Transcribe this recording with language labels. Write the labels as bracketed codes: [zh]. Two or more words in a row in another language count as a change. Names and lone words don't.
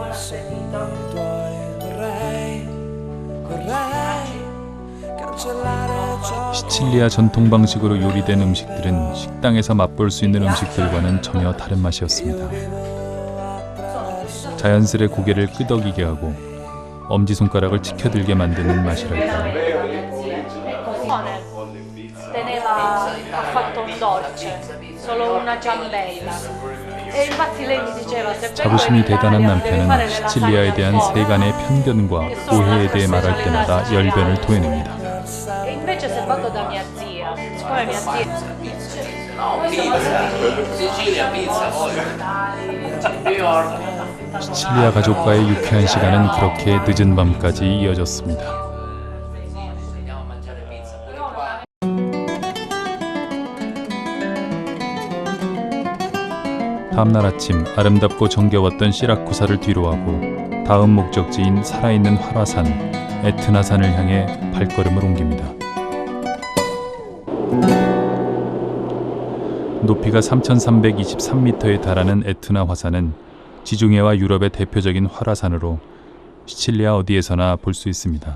[ko] 시칠리아 전통 방식으로 요리된 음식들은 식당에서 맛볼 수 있는 음식들과는 전혀 다른 맛이었습니다. 자연스레 고개를 끄덕이게 하고 엄지손가락을 치켜들게 만드는 맛이랄까요. [it] Teneva, ha fatto un dolce, solo una ciambella. E infatti lei mi diceva se vengo in [ko] 자부심이 대단한 [it] Italia devi fare [ko] 남편은 [it] le [ko] 시칠리아에 [it] lasagne [ko] 대한 [it] al forno. [ko] 세간의 편견과 오해에 대해 말할 때마다 열변을 토해냅니다. [it] E invece se vado da mia zia, siccome mia zia Sicilia, pizza, voglio. [ko] 시칠리아 가족과의 유쾌한 시간은 그렇게 늦은 밤까지 이어졌습니다. [it] Andiamo a mangiare pizza pure qua. [ko] 다음날 아침 아름답고 정겨웠던 시라쿠사를 뒤로하고 다음 목적지인 살아있는 활화산 에트나산을 향해 발걸음을 옮깁니다. 높이가 3,323m에 달하는 에트나 화산은 지중해와 유럽의 대표적인 활화산으로 시칠리아 어디에서나 볼 수 있습니다.